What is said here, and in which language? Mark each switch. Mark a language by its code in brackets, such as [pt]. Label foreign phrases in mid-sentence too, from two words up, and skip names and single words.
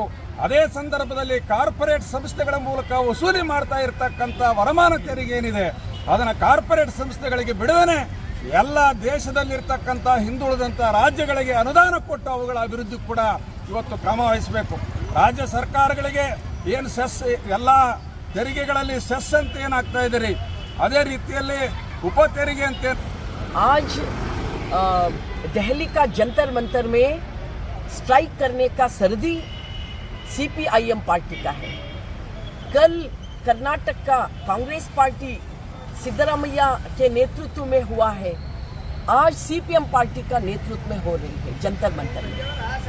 [kn] ಅದೇ ಸಂದರ್ಭದಲ್ಲಿ ಕಾರ್ಪೊರೇಟ್ ಸಂಸ್ಥೆಗಳ ಮೂಲಕ ವಸೂಲಿ ಮಾಡ್ತಾ ಇರತಕ್ಕಂಥ ವರಮಾನ ತೆರಿಗೆ ಏನಿದೆ ಅದನ್ನು ಕಾರ್ಪೊರೇಟ್ ಸಂಸ್ಥೆಗಳಿಗೆ ಬಿಡದೇ ಎಲ್ಲ ದೇಶದಲ್ಲಿರ್ತಕ್ಕಂಥ ಹಿಂದುಳಿದಂಥ ರಾಜ್ಯಗಳಿಗೆ ಅನುದಾನ ಕೊಟ್ಟು ಅವುಗಳ ಅಭಿವೃದ್ಧಿ ಕೂಡ ಇವತ್ತು ಕ್ರಮ ವಹಿಸಬೇಕು. ರಾಜ್ಯ ಸರ್ಕಾರಗಳಿಗೆ ಏನು ಸೆಸ್ ಎಲ್ಲ ತೆರಿಗೆಗಳಲ್ಲಿ ಸೆಸ್ ಅಂತ ಏನಾಗ್ತಾ ಇದ್ದೀರಿ, ಅದೇ ರೀತಿಯಲ್ಲಿ ಉಪ ತೆರಿಗೆ ಅಂತ [hi] आज दिल्ली का जंतर मंतर में स्ट्राइक करने का सर्दी सीपीआईएम पार्टी का है। कल कर्नाटक का कांग्रेस पार्टी सिद्धरामैया के नेतृत्व में हुआ है, आज सीपीएम पार्टी का नेतृत्व में हो रही है जंतर मंतर में।